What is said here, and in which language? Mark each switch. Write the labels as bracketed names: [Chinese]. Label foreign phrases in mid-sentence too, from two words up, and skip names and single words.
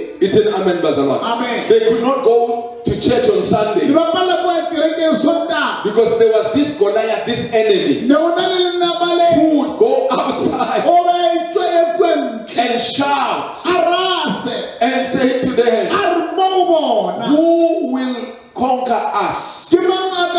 [English] It's an amen, Bazalwan. Amen. They could not go to church on [Northern Sotho] Ne [English] Sunday [Northern Sotho] ba palelwa ke ya kerekeng Sontaga. [English] because there was this Goliath, this enemy, [Northern Sotho] Ne go na le lenaba le [English] who would go outside [Northern Sotho] o ba e tswa e kwentle. [English] and shout [Northern Sotho] A rase. [English] and say to them, [Northern Sotho] A re mo go bona. [English] who will conquer us? [Northern Sotho] Ke mang